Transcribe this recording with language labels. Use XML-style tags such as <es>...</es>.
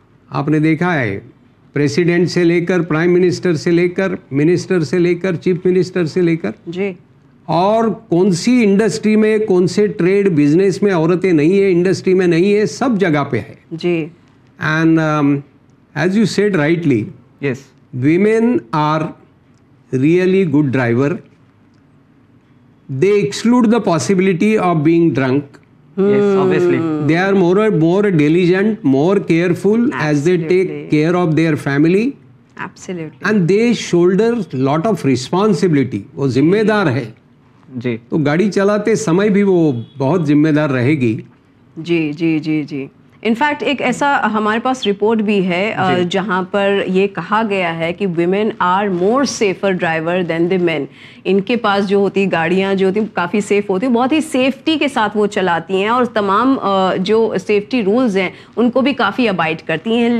<ur>آپ نے دیکھا ہے پریسیڈنٹ سے لے کر پرائم منسٹر سے لے کر منسٹر سے لے کر چیف منسٹر سے لے کر جی, اور کون سی انڈسٹری میں کون سے ٹریڈ بزنس میں عورتیں نہیں ہیں, انڈسٹری میں نہیں ہیں, سب جگہ پہ ہے جی.</ur> <en>And as you said rightly, yes, women are really good driver. They exclude the possibility of being drunk. Yes, obviously. They are more diligent, more careful. Absolutely. As they take care of their family. Absolutely. And they shoulder lot of responsibility.</en> <ur>وہ ذمہ دار ہے جی, تو گاڑی چلاتے سمے بھی وہ بہت ذمہ دار رہے گی جی جی جی جی. ان فیکٹ ایک ایسا ہمارے پاس رپورٹ بھی ہے جہاں پر یہ کہا گیا ہے کہ</ur> <en>Women are more safer driver than the men.</en> <ur>ان کے پاس جو ہوتی گاڑیاں جو ہوتی کافی سیف ہوتی ہیں, بہت ہی سیفٹی کے ساتھ وہ چلاتی ہیں اور تمام جو سیفٹی رولز ہیں ان کو بھی کافی ابائڈ کرتی ہیں.</ur>